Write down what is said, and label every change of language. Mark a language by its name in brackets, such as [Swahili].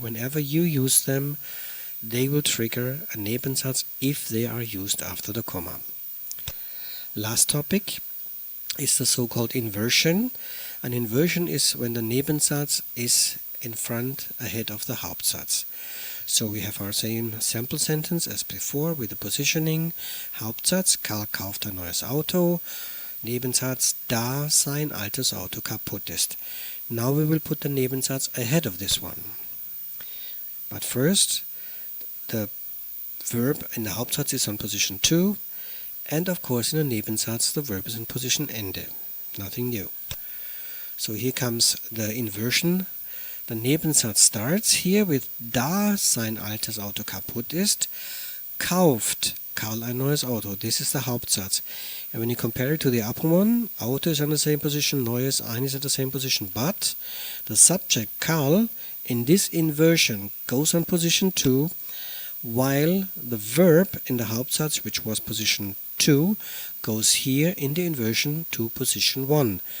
[English] Whenever you use them, they will trigger a Nebensatz if they are used after the comma. Last topic is the so-called inversion. An inversion is when the Nebensatz is in front, ahead of the Hauptsatz. So we have our same sample sentence as before with the positioning. [German] Hauptsatz, Karl kauft ein neues Auto. Nebensatz, da sein altes Auto kaputt ist. [English] Now we will put the Nebensatz ahead of this one. But first, the verb in the Hauptsatz is on position 2, and of course in the Nebensatz the verb is in position Ende. Nothing new. So here comes the inversion. The Nebensatz starts here with [German] da sein altes Auto kaputt ist, kauft Karl ein neues Auto. [English] This is the Hauptsatz. And when you compare it to the upper one, Auto is on the same position, neues ein is at the same position, but the subject Karl in this inversion goes on position 2, while the verb in the Hauptsatz, which was position 2, goes here in the inversion to position 1.